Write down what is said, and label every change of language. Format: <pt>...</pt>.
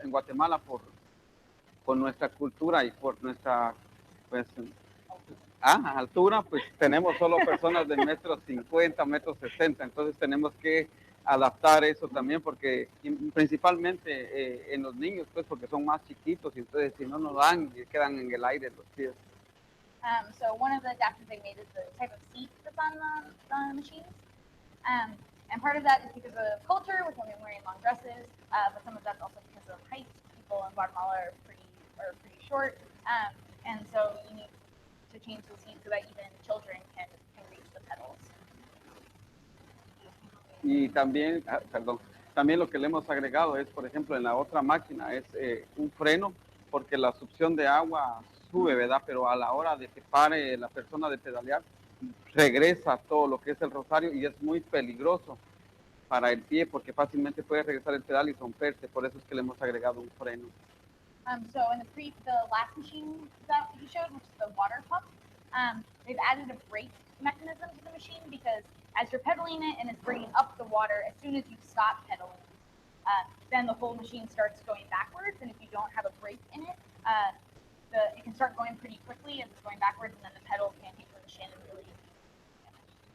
<es>En Guatemala, por nuestra cultura y por nuestra pues, altura, pues tenemos solo personas de metros 50, metros 60, entonces tenemos que adaptar eso también, porque principalmente en los niños, pues porque son más chiquitos y entonces si no nos dan, quedan en el aire los pies.</es> <en>So one of the adaptations they made is the type of seat that's on the machines. And part of that is because of culture, with women wearing long dresses, but some of that's also because of height. People in Guatemala are pretty short, and so you need to change the seat so that even children can reach the pedals.</en> <es>Y también, también lo que le hemos agregado es, por ejemplo, en la otra máquina es un freno, porque la succión de agua sube, ¿verdad? Pero a la hora de que pare la persona de pedalear, regresa todo lo que es el rosario y es muy peligroso para el pie porque fácilmente puede regresar el pedal y romperse. Por eso es que le hemos agregado un freno.</es> <en>So in the last machine that he showed, which is the water pump, they've added a brake mechanism to the machine because as you're pedaling it and it's bringing up the water, as soon as you stop pedaling, then the whole machine starts going backwards. And if you don't have a brake in it, it can start going pretty quickly as it's going backwards, and then the pedal can't hit the machine and really damage.</en>